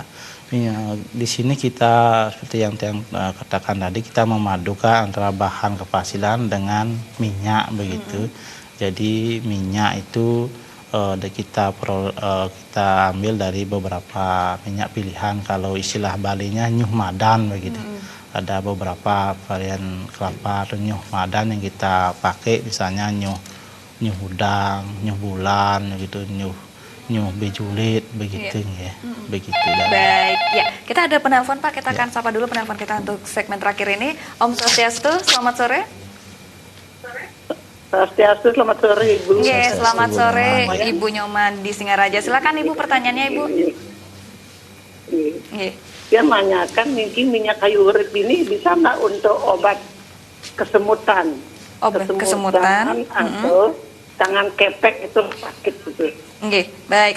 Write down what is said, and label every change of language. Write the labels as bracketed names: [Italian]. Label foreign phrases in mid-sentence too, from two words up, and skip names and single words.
[Indonesian] di sini kita seperti yang katakan tadi, kita memadukan antara bahan kepasilan dengan minyak begitu. Jadi minyak itu kita ambil dari beberapa minyak pilihan. Kalau istilah Balinya [Balinese] nyuh madan [Indonesian] begitu. Ada beberapa varian kelapa atau [Balinese] nyuh madan [Indonesian] yang kita pakai, misalnya [Balinese] nyuh udang, nyuh bulan [Indonesian] gitu, [Balinese] nyuh bejulit [Indonesian] begitu ya. Begitu. Baik, ya. Kita ada penelpon Pak, kita akan sapa dulu penelpon kita untuk segmen terakhir ini. [Balinese] Om Swastiastu, [Indonesian] selamat sore. Swastiastu, selamat sore Ibu. Selamat sore Ibu Nyoman di Singaraja. Silakan Ibu, pertanyaannya Ibu. Dia menanyakan mungkin minyak kayu urip ini bisa nggak untuk obat kesemutan? Obat kesemutan atau tangan kepek itu sakit gitu. Baik.